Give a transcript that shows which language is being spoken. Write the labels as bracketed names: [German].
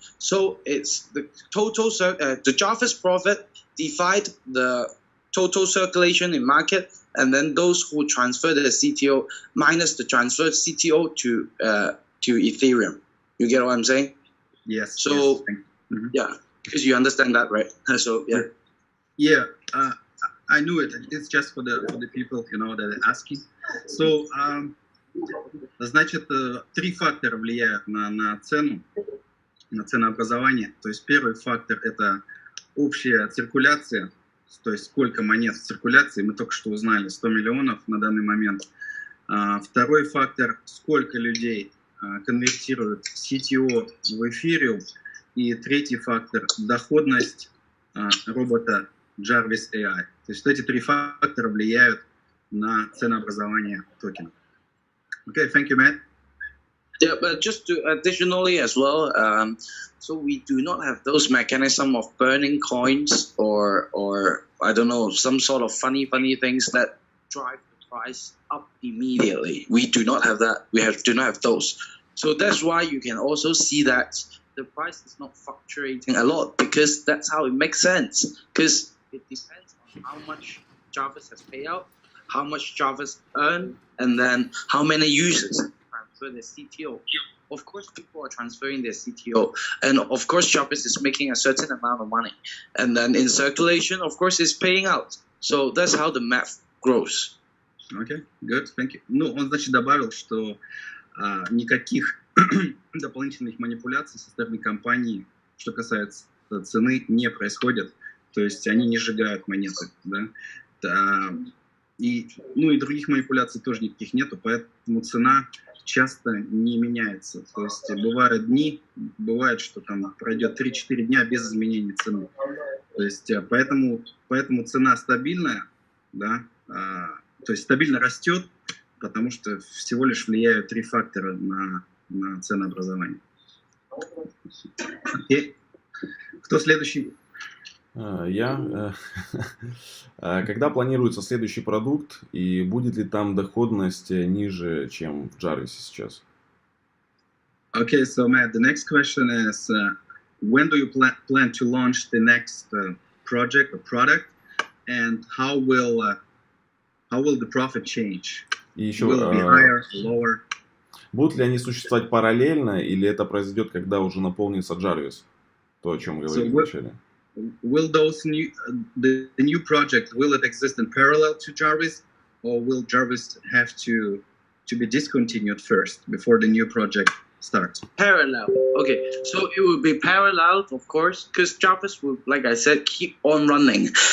[English] So it's the total the Jarvis profit divide the total circulation in market, and then those who transfer the CTO minus the transferred CTO to Ethereum. You get what I'm saying? Yes. So yes. Yeah, because you understand that, right? So yeah. Yeah, I knew it. It's just for the people, you know, that are asking. [Russian] So, значит, три фактора влияют на цену, на ценообразование. То есть первый фактор – это общая циркуляция, то есть сколько монет в циркуляции, мы только что узнали, 100 миллионов на данный момент. Второй фактор – сколько людей конвертируют CTO в эфириум. И третий фактор – доходность робота Jarvis AI. То есть эти три фактора влияют на ценообразование токена. [English] Okay, thank you, Matt. Yeah, but just to additionally as well, so we do not have those mechanism of burning coins or I don't know, some sort of funny things that drive the price up immediately. We do not have that. Do not have those. So that's why you can also see that the price is not fluctuating a lot, because that's how it makes sense. Because it depends on how much Jarvis has paid out, how much Jarvis earn, and then how many users transfer their CTO. Of course, people are transferring their CTO, and of course, Jarvis is making a certain amount of money, and then in circulation, of course, it's paying out. So that's how the math grows. Okay, good, thank you. [Russian] Ну, он, значит, добавил, что никаких дополнительных манипуляций со стороны компании, что касается цены, не происходит. То есть они не сжигают монеты, да. И других манипуляций тоже никаких нету, поэтому цена часто не меняется. То есть бывают дни, бывает, что там пройдет 3-4 дня без изменения цены. То есть поэтому цена стабильная, да, то есть стабильно растет, потому что всего лишь влияют три фактора на ценообразование. Окей. Кто следующий? Я. Когда планируется следующий продукт и будет ли там доходность ниже, чем в Jarvis сейчас? [English] Okay, so Matt, the next question is, when do you plan to launch the next project or product, and how will the profit change? [Russian] И еще, [English] will it be higher, lower? [Russian] Будут ли они существовать параллельно, или это произойдет, когда уже наполнится Jarvis? То, о чем мы говорили вначале. [English] Will those the new project, will it exist in parallel to Jarvis, or will Jarvis have to be discontinued first before the new project starts? Parallel. Okay, so it will be parallel, of course, because Jarvis will, like I said, keep on running.